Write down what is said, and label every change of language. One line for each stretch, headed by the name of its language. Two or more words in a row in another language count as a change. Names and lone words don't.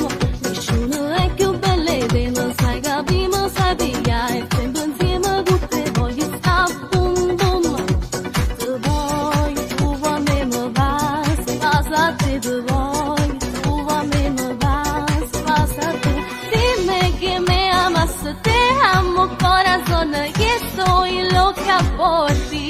Italian: nessuno è più belle te, ma sai capire, ma sai pigliare, sempre insieme con te voglio sta boom boom, te voglio, tu a me mi vai, se passa a te te voglio, tu a me mi vai, se passa a te,
Spanish: dime que me amas, te amo corazón, y estoy loca por ti.